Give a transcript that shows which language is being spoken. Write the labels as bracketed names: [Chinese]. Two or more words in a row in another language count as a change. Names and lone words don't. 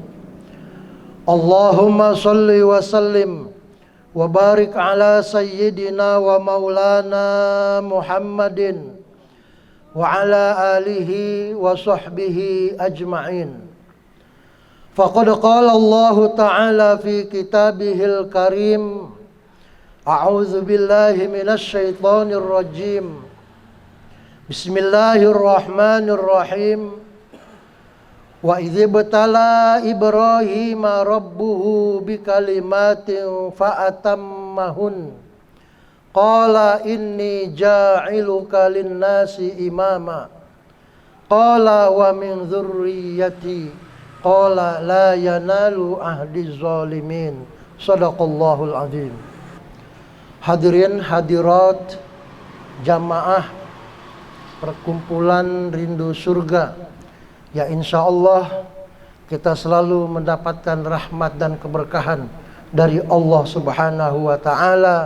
[Arabic] اللهم صل وسلم وبارك على سيدنا ومولانا محمد وعلى آله وصحبه أجمعين. فقد قال الله تعالى في كتابه الكريم، أعوذ بالله من الشيطان الرجيم. بسم الله الرحمن الرحيم. وإذ ابتلى إبراهيم ربه بكلمات فأتمهن. قال إني جاعلك للناس إماما. قال ومن ذريتي. قال لا ينال عهدي الظالمين. صدق الله العظيم. [Indonesian] Hadirin hadirat jamaah perkumpulan rindu surga, ya [Arabic] إن شاء الله [Indonesian] kita selalu mendapatkan rahmat dan keberkahan dari Allah [Arabic] سبحانه وتعالى.